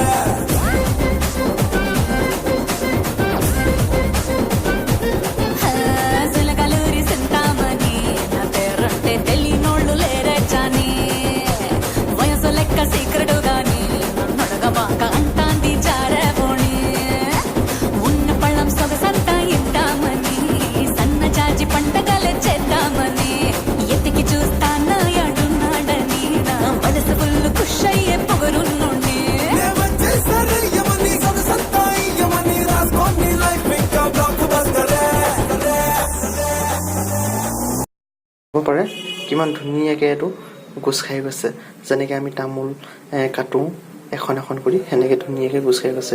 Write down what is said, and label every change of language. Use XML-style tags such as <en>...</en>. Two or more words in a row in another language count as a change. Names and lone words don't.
<te>సీక్రెట్ గాని నడగ బాక అంటాంది జారేవోని ఉన్న పళ్ళం సొగసంతా ఇద్దామని సన్న చాచి పండగలే చేద్దామని ఎతికి చూస్తానా యాడున్నాడని నా మనసు ఫుల్ ఖుష్ అయ్యే పొగరున్నుండి</te> <as>পাৰে কিমান ধুনীয়াকৈ এইটো গোছ খাই গৈছে। যেনেকৈ আমি তামোল কাটোঁ এখন এখন কৰি, সেনেকৈ ধুনীয়াকৈ গোছ খাই গৈছে।</as>